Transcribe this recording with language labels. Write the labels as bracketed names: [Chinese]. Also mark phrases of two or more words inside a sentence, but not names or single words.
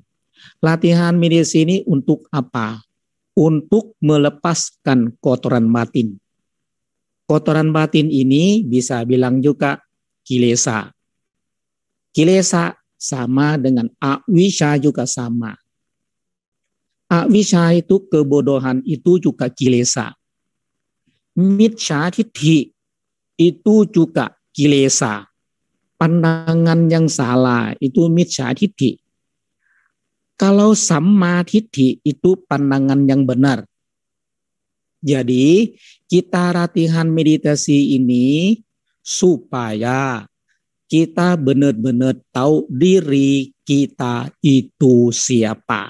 [Indonesian] Latihan meditasi ini untuk apa? Untuk melepaskan kotoran batin. Kotoran batin ini bisa bilang juga kilesa. Kilesa sama dengan awisya juga sama. Awisya itu kebodohan, itu juga kilesa. [Pali] Mitsya tithhi [Indonesian] itu juga kilesa. Pandangan yang salah itu [Pali] mitsya tithhi. [Indonesian] Kalau [Pali] samma tithhi [Indonesian] itu pandangan yang benar. Jadi kita latihan meditasi ini supaya kita benar-benar tahu diri kita itu siapa.